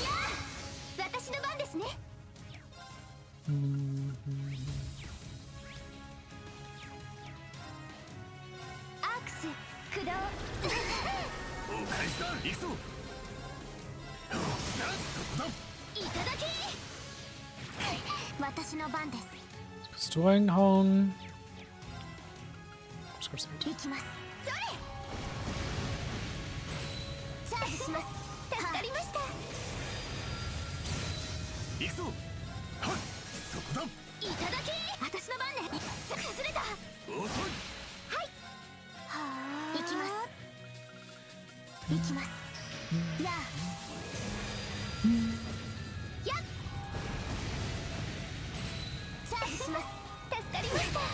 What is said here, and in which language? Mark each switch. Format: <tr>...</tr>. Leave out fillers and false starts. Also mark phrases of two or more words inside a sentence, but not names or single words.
<ja>いや私の番ですねアークス駆動お返しだ。行くぞ。そこだ。いただき私の番です</ja> <de>Bist du reingehauen? Das kannst du</de> <ja>行きますそれチャージします助かりました行くぞ。はっ。そこだ。いただき私の番ね崩れた遅い。行きます行きますやあやっチャージします助かりました</ja>